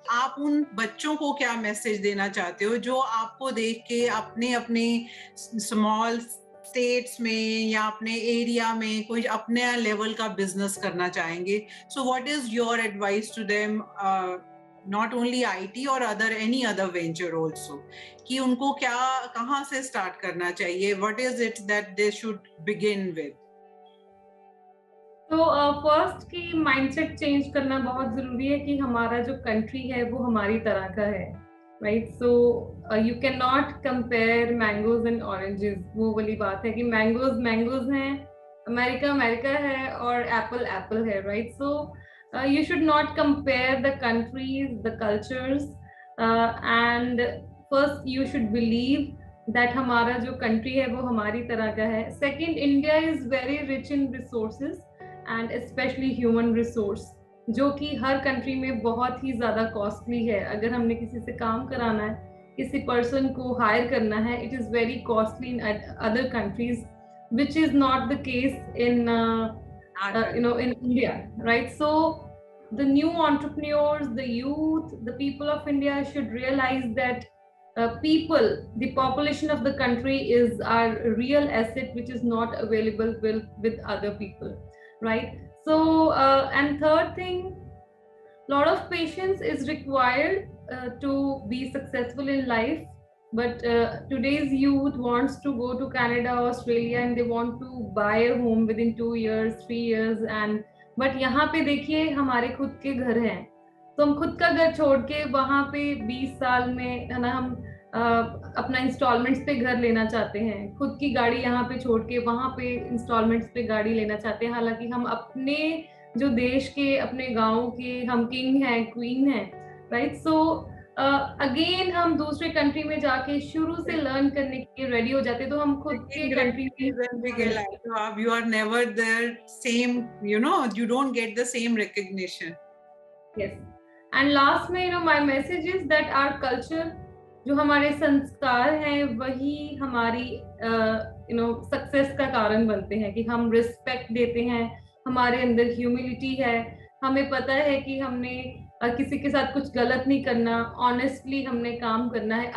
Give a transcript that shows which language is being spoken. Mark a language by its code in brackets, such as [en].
[hi] आप उन बच्चों को क्या मैसेज देना चाहते हो जो आपको देख के अपने अपने स्मॉल स्टेट्स में या अपने एरिया में कोई अपने लेवल का बिजनेस करना चाहेंगे? [en] so what is your advice to them, not only IT or any other venture also, [hi] कि उनको क्या, कहाँ से स्टार्ट करना चाहिए? [en] What is it that they should begin with? [hi] तो फर्स्ट की माइंडसेट चेंज करना बहुत जरूरी है कि हमारा जो कंट्री है वो हमारी तरह का है, right? [en] So you can not compare mangoes and oranges. [hi] वो वाली बात है कि मैंगोज मैंगोज हैं, अमेरिका अमेरिका है और एप्पल एप्पल है, right? [en] so you should not compare the countries, the cultures, and first you should believe that [hi] हमारा जो country है वो हमारी तरह का है. [en] Second, India is very rich in resources and especially human resource, [hi] जो कि हर country में बहुत ही ज़्यादा costly है. अगर हमने किसी से काम कराना है, किसी person को hire करना है, [en] it is very costly in other countries, which is not the case in in India, right? So the new entrepreneurs, the youth, the people of India should realize that the population of the country is our real asset, which is not available with other people, right? So and third thing, lot of patience is required to be successful in life. But today's youth wants to go to Canada, Australia, and they want to buy a home within 2 years, 3 years. [hi] And but यहाँ पे देखिए हमारे खुद के घर हैं, तो हम खुद का घर छोड़ के वहाँ पे 20 साल में, है ना, हम अपना इंस्टॉलमेंट्स पे घर लेना चाहते हैं. खुद की गाड़ी यहाँ पे छोड़ के वहाँ पे इंस्टॉलमेंट्स पे गाड़ी लेना चाहते हैं, हालांकि हम अपने जो देश के, अपने गाँव के हम किंग हैं, क्वीन हैं, राइट? सो अगेन हम दूसरे कंट्री में जाके शुरू से लर्न करने के लिए रेडी हो जाते, तो हम खुद के कंट्री [en] में you are never the same, you don't get the same recognition. Yes. And last में my message is that our culture, [hi] जो हमारे संस्कार हैं, वही हमारी सक्सेस का कारण बनते हैं. कि हम रिस्पेक्ट देते हैं, हमारे अंदर ह्यूमिलिटी है, हमें पता है कि हमने किसी के साथ कुछ गलत नहीं करना, ऑनेस्टली हमने काम करना है.